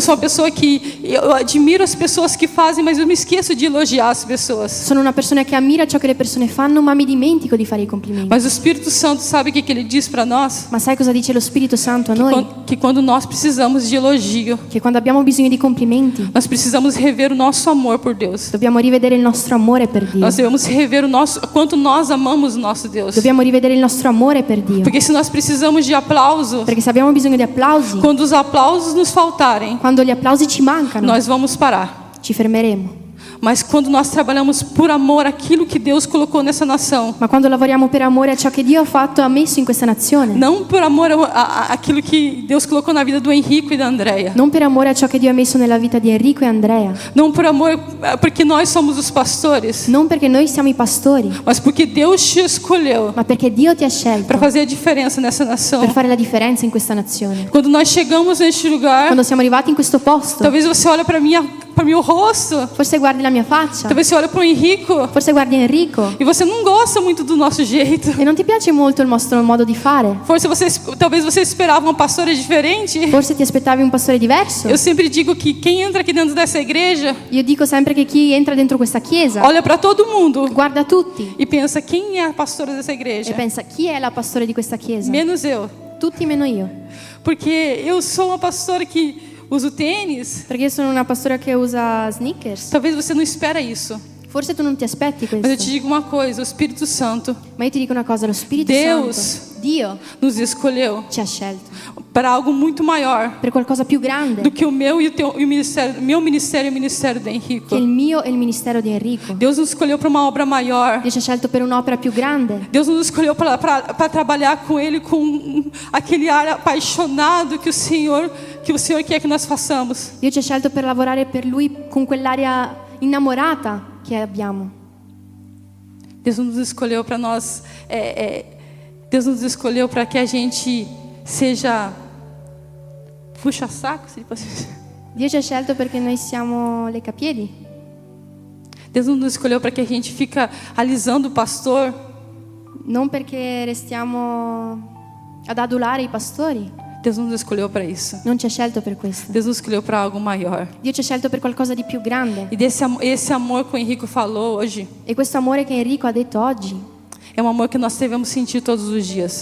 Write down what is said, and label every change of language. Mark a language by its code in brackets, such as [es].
[pt] sou uma pessoa que eu admiro as pessoas que fazem, mas eu me esqueço de elogiar as pessoas. [it] Sono una persona che ammira ciò che le persone fanno, ma mi dimentico di fare i complimenti. [pt] Mas o Espírito Santo sabe o que ele diz para nós? [it] Ma sai cosa dice lo Spirito Santo a noi? [pt] Que quando nós precisamos de elogio, [it] Che quando abbiamo bisogno di complimenti, [pt] nós precisamos rever o nosso amor por Deus. [it] dobbiamo rivedere il nostro amore per Dio. [pt] Nós devemos rever quanto nós amamos o nosso Deus. [it] Dobbiamo rivedere il nostro amore per Dio. [pt] Porque se nós precisamos de aplauso, [it] Perché se abbiamo bisogno di applausi, [pt] quando os aplausos nos faltarem, [it] quando gli applausi ci mancano, [pt] nós vamos parar. [it] ci fermeremo. [pt] Mas quando nós trabalhamos por amor àquilo que Deus colocou nessa nação, [it] Ma quando lavoriamo per amore a ciò che Dio ha fatto e ha messo in questa nazione, [pt] não por amor àquilo que Deus colocou na vida do Henrico e da Andrea, [it] non per amore a ciò che Dio ha messo nella vita di Enrico e Andrea, [pt] não por amor porque nós somos os pastores, [it] non perché noi siamo i pastori, [pt] mas porque Deus te escolheu [it] ma perché Dio ti ha scelto [pt] para fazer a diferença nessa nação. [it] per fare la differenza in questa nazione. [pt] Quando nós chegamos neste lugar, [it] Quando siamo arrivati in questo posto, [pt] talvez você olhe para meu rosto, [it] forse guardi la mia faccia, [pt] talvez você olhe para o Henrico [it] forse guardi Enrico [pt] e você não gosta muito do nosso jeito. [it] e non ti piace molto il nostro modo di fare. [pt] Talvez você esperava uma pastora diferente. [it] Forse ti aspettavi un pastore diverso. [pt] Eu sempre digo que quem entra aqui dentro dessa igreja [it] Io dico sempre che chi entra dentro questa chiesa [pt] olha para todo mundo [it] guarda tutti [pt] e pensa: quem é a pastora dessa igreja? [it] e pensa chi è la pastore di questa chiesa? [pt] Menos eu. [it] Tutti meno io. [pt] Porque eu sou uma pastora que uso tênis. [it] Perché io sono una pastora che usa sneakers. [pt] Talvez você não espera isso. [it] Forse tu non ti aspetti [pt] Mas eu te [it] questo. [pt] digo uma coisa, o Espírito Santo [it] Ma io ti dico una cosa, lo Spirito [pt] Deus [it] Santo, Dio, [pt] nos escolheu [it] ci ha scelto [pt] para algo muito maior [it] per qualcosa più grande [pt] do que o meu e o ministério, meu ministério e o ministério do Henrico. [it] che il mio e il ministero di Enrico. [pt] Deus nos escolheu para uma obra maior. [it] Dio ci ha scelto per un'opera più grande. [pt] Deus nos escolheu para trabalhar com Ele com aquele ar apaixonado que o Senhor quer que nós façamos. [it] Dio ci ha scelto per lavorare per Lui con quell'aria innamorata che abbiamo. [pt] Deus nos escolheu para nós. Deus nos escolheu para que a gente seja puxa-saco, se pode dizer. [it] Dio ci ha scelto perché noi siamo le capiedi. [pt] Deus não nos escolheu para que a gente fica alisando o pastor. [it] Non perché restiamo ad adulare i pastori. [pt] Deus não nos escolheu para isso. [it] Non ci ha scelto per questo. [pt] Deus nos escolheu para algo maior. [it] Dio ci ha scelto per qualcosa di più grande. [pt] E esse amor que o Henrico falou hoje [it] E questo amore che Enrico ha detto oggi [pt] é um amor que nós devemos sentir todos os dias.